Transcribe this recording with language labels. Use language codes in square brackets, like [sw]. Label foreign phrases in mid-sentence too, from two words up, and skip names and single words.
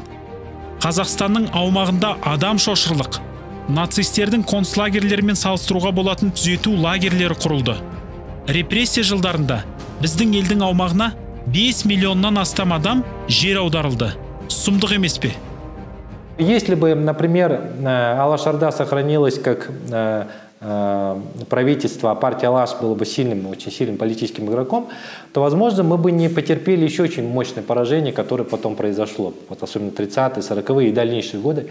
[kk] Қазақстанның аумағында адам шошырлық, нацистердің концлагерлерімен салыстыруға болатын түзету лагерлері құрылды. Репрессия жылдарында біздің елдің аумағына 5 миллионнан астам адам жер аударылды. Сұмдық емес пе? [ru] Если бы, например, Алаш-Орда сохранилась как правительство, а партия Алаш была бы очень сильным политическим игроком, то, возможно, мы бы не потерпели еще очень мощное поражение, которое потом произошло, вот особенно 30-е, 40-е и дальнейшие годы.